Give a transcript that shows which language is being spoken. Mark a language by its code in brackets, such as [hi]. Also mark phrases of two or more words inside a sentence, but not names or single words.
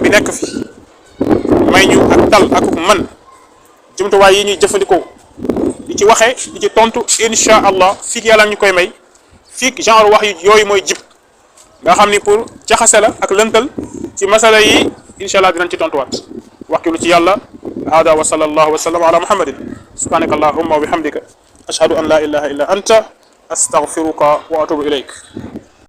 [wo] bi nekk fi may ñu ak dal ak mën jumtuwaay yi ñuy jëfandikoo di ci waxee di ci tontu [ar] إن شاء الله [wo] fii yàlla ñu koy may fii genre wax yooyu mooy jib nga xam ni pour jaxase la ak lëntal ci masala yi [ar] إن شاء الله [wo] dinañ ci tontuwaat wakilu ci yàlla [ar] هذا وصلى الله وسلم على محمد سبحانك اللهم وبحمدك أشهد أن لا إله إلا أنت أستغفرك وأتوب إليك